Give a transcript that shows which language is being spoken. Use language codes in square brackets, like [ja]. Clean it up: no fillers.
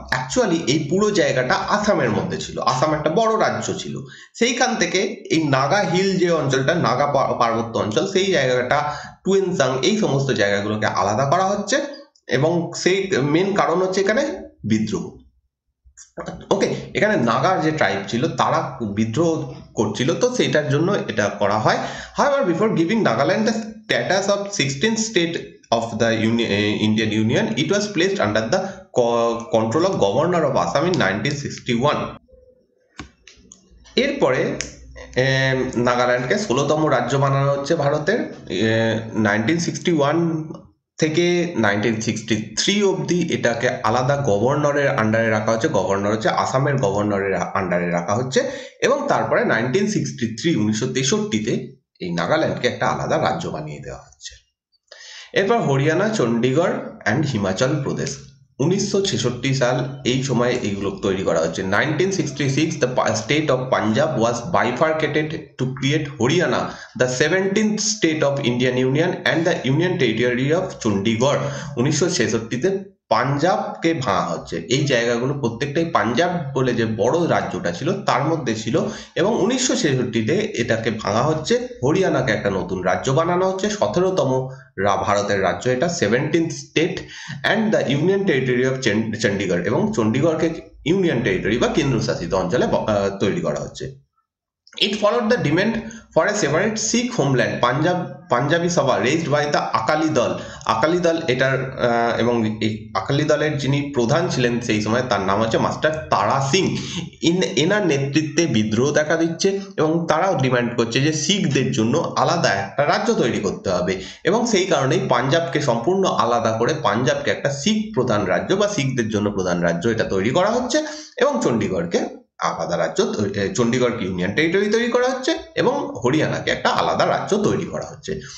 [bn] Actually এই পুরো জায়গাটা আসামের মধ্যে ছিল, আসাম একটা বড় রাজ্য ছিল, সেইখান থেকে এই নাগা হিল যে অঞ্চলটা, নাগা পার্বত্য অঞ্চল, সেই জায়গাটা টুয়েনসাং, এই সমস্ত জায়গাগুলোকে আলাদা করা হচ্ছে এবং সেই মেন কারণ হচ্ছে এখানে বিদ্রোহ। ওকে, এখানে নাগার যে ট্রাইব ছিল তারা বিদ্রোহ করছিল, তো সেটার জন্য এটা করা হয়। [en] However, before giving Nagaland the status of 16th state of the Indian Union, it was placed under the control of Governor of Assam in 1961. [bn] এরপরে নাগাল্যান্ডকে 16তম রাজ্য বানানো হচ্ছে ভারতের। 1961 থেকে 1963 অবধি এটাকে আলাদা গভর্নরের আন্ডারে রাখা হচ্ছে, গভর্নর হচ্ছে আসামের গভর্নরের আন্ডারে রাখা হচ্ছে, এবং তারপরে 1963 এই নাগাল্যান্ডকে একটা আলাদা রাজ্য বানিয়ে দেওয়া হচ্ছে। এরপর হরিয়ানা, চণ্ডীগড় অ্যান্ড হিমাচল প্রদেশ। 1966 সাল এই সময় এইগুলো তৈরি করা হচ্ছে। [en] 1966 the state of Punjab was bifurcated to create Haryana, the 17th state of Indian Union, and the Union Territory of Chandigarh. [bn] 1966-তে পাঞ্জাবকে ভাঙা হচ্ছে। এই জায়গাগুলো প্রত্যেকটাই পাঞ্জাব বলে যে বড় রাজ্যটা ছিল তার মধ্যে ছিল, এবং 1966-তে এটাকে ভাঙা হচ্ছে, হরিয়ানাকে একটা নতুন রাজ্য বানানো হচ্ছে, 17তম ভারতের রাজ্য এটা, 17th state, [en] and the union territory of Chandigarh, [bn] এবং চণ্ডীগড়কে ইউনিয়ন টেরিটরি বা কেন্দ্রশাসিত অঞ্চলে তৈরি করা হচ্ছে। [en] It followed the demand for a separate Sikh homeland, Punjabi Sabha raised by the Akali Dal. [bn] Akali দল এটার এবং এই আকালি দলের যিনি প্রধান ছিলেন সেই সময় তার নাম হচ্ছে মাস্টার তারা সিং। এনার নেতৃত্বে বিদ্রোহ দেখা দিচ্ছে এবং তারাও ডিমান্ড করছে যে শিখদের জন্য আলাদা একটা রাজ্য তৈরি করতে হবে, এবং সেই কারণেই পাঞ্জাবকে সম্পূর্ণ আলাদা করে পাঞ্জাবকে একটা শিখ প্রধান রাজ্য বা শিখদের জন্য প্রধান রাজ্য এটা তৈরি করা হচ্ছে, এবং চণ্ডীগড়কে আলাদা রাজ্য, চণ্ডীগড়কে ইউনিয়ন টেরিটরি তৈরি করা হচ্ছে, এবং হরিয়ানাকে একটা আলাদা রাজ্য তৈরি করা হচ্ছে।